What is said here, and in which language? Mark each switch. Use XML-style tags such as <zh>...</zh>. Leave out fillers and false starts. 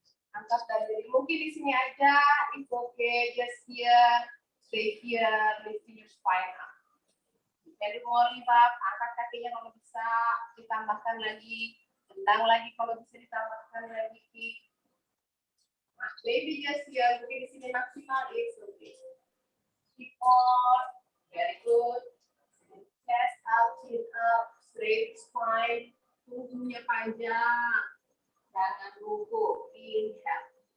<id>Angkat dari mungkin di sini aja.</id> <en>It's okay, just here, stay here, lifting your spine up.</en> <id>Jadi mau</id> <en>lift up,</en> <id>angkat kakinya kalau bisa, ditambahkan lagi, tendang lagi kalau bisa ditambahkan lagi. Nah,</id> <en>maybe just here,</en> <id>mungkin di sini maksimal,</id> <en>it's okay. Keep on, very good. Chest out, chin up, straight spine,</en> <id>punggungnya panjang. Jangan lupa, inhale.</id>